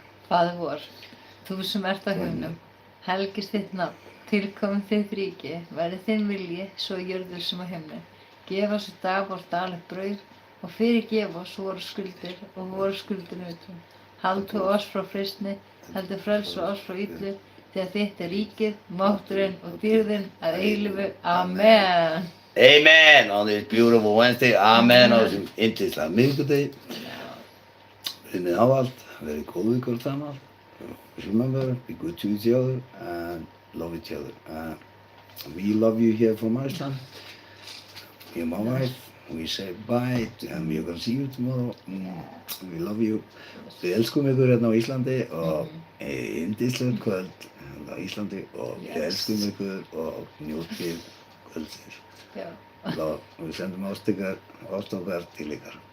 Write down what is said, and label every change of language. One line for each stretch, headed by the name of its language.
Icelandic: Faðir vor, þú sem ert á himnum, helgist þitt nafn, tilkomin þitt ríki, verði þinn vilji, svo í jörðu sem á himni. Gef oss í dag vort daglegt brauð og fyrirgef oss vorar skuldir og vorar skuldanutum. Haltu oss frá freistni, heldur frelsa oss frá illu, því að þitt er ríkið, mátturinn og dýrðin að eilífu. Amen.
English: amen on this beautiful Wednesday.
Icelandic: Amen á þessum yndislega miðvikudegi. Unnið ávallt, verið góð við hvort annað.
English: Remember, be good to each other and love each other. We love you here from Iceland. Me and my wife, we say bye and we're gonna see you tomorrow. We love you.
Icelandic: Við elskum ykkur hérna á Íslandi og yndislegt kvöld hérna á Íslandi og við elskum ykkur og njótið kvöldsins. Já. Við sendum ást okkar til ykkar